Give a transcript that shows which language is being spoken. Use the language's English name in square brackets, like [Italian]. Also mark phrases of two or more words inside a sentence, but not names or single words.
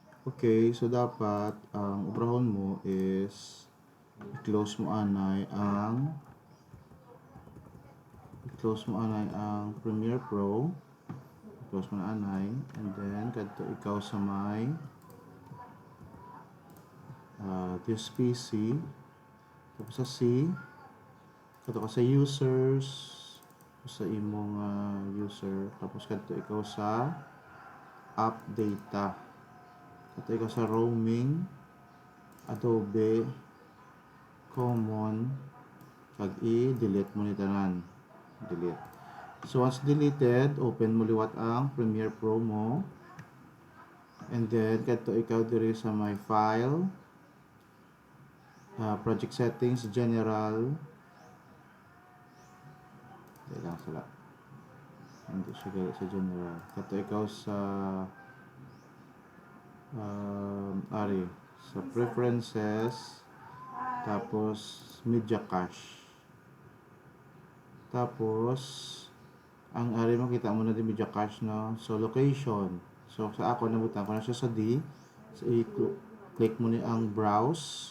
[Hiligaynon] Okay, so dapat ang ubrahon mo is i-close mo ang Premiere Pro. I-close mo na anay, and then kadto ikaw sa may [English] this PC, [Hiligaynon] tapos sa C, kadto ka sa users, sa imong user, tapos kadto ikaw sa [English] app data, [Hiligaynon] kadto ikaw sa roaming, Adobe Common, kag i-delete mo ni tanan. Delete. [English] So once deleted, [Hiligaynon] open mo liwat ang Premiere Pro mo. And then kadto ikaw diri sa [English] my file, project settings, general. [Hiligaynon] Dili lang sila. Hindi siya gali sa general. Kadto ikaw sa sa preferences, tapos [English] media cache. [Hiligaynon] Tapos ang makita mo na din [English] media cache, [Hiligaynon] no? So location. So sa ako nabutan ko na siya sa D. So i-click mo ni ang browse.